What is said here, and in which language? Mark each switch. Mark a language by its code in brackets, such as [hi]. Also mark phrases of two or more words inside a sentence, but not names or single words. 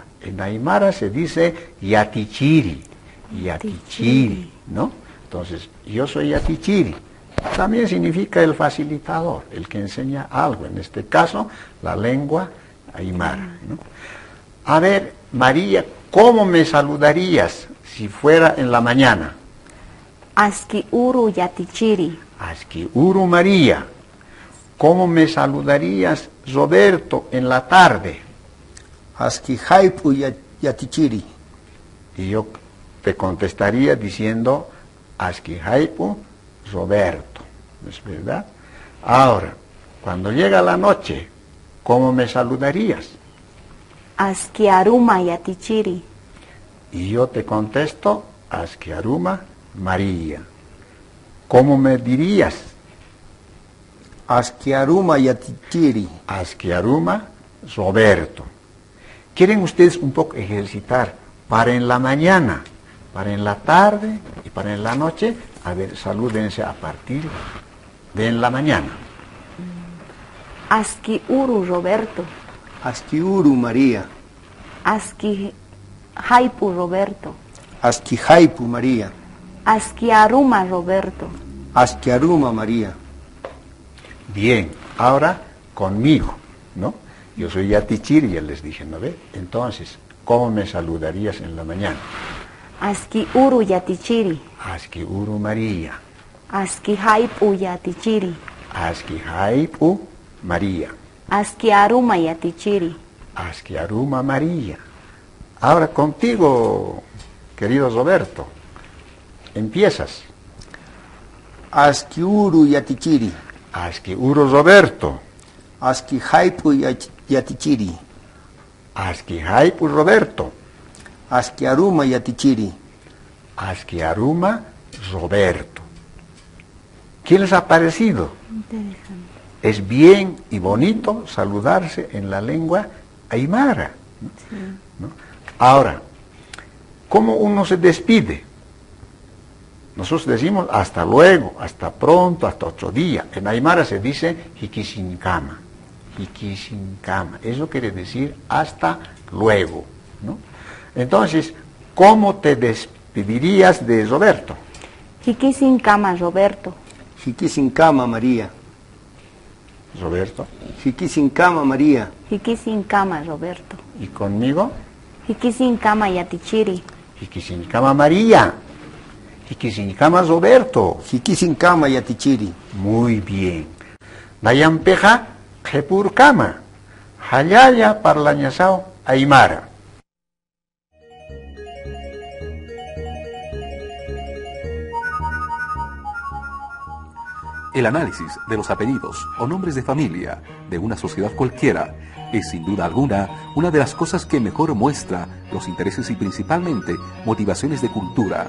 [es] En aymara se dice yatichiri, ¿no? Entonces, yo soy yatichiri. También significa el facilitador, el que enseña algo, en este caso, la lengua aymara, ¿no? A ver, María, ¿cómo me saludarías si fuera en la mañana? [ay] Aski uru yatichiri. Aski uru María. [es] ¿Cómo me saludarías, Roberto, en la tarde? [ay] Aski haipu yatichiri. [es] Y yo te contestaría diciendo [ay] Aski haipu [es] Roberto, ¿es verdad? Ahora, cuando llega la noche, ¿cómo me saludarías? [ay] Aski aruma yatichiri. [es] Y yo te contesto [ay] Aski aruma [es] María. ¿Cómo me dirías? [ay] Aski aruma yatichiri. Aski aruma Roberto. [es] ¿Quieren ustedes un poco ejercitar para en la mañana, para en la tarde y para en la noche? A ver, salúdense a partir de en la mañana. [ay] Aski uru Roberto. Aski uru María. Aski haipu Roberto. Aski haipu María. Aski aruma Roberto. Aski aruma María. [es] Bien, ahora conmigo, ¿no? Yo soy yatichiri, ya les dije, ¿no ve? Entonces, ¿cómo me saludarías en la mañana? [ay] Aski uru yatichiri. Aski uru María. Aski haipu yatichiri. Aski haipu María. Aski aruma yatichiri. Aski aruma María. [es] Ahora contigo, querido Roberto, empiezas. [ay] Aski uru yatichiri. Aski uru Roberto. Aski haipu yatichiri. Aski haipu Roberto. Aski aruma yatichiri. Aski aruma Roberto. [es] ¿Qué les ha parecido? Interesante. Es bien y bonito saludarse en la lengua aymara, ¿no? Sí. ¿No? Ahora, ¿cómo uno se despide? Nosotros decimos hasta luego, hasta pronto, hasta otro día. En aymara se dice hikisinkama. [ay] Hikisinkama. [es] Eso quiere decir hasta luego, ¿no? Entonces, ¿cómo te despedirías de Roberto? [ay] Hikisinkama Roberto. Hikisinkama María. Roberto. Hikisinkama María. Hikisinkama Roberto. [es] ¿Y conmigo? [ay] Hikisinkama yatichiri. Hikisinkama María. Hikisinkama Roberto. Hikisinkama yatichiri. [es] Muy bien. [ay] Nayampeja Jepurkama. Hayaya parlañasao aymara. [es] El análisis de los apellidos o nombres de familia de una sociedad cualquiera es sin duda alguna una de las cosas que mejor muestra los intereses y principalmente motivaciones de cultura.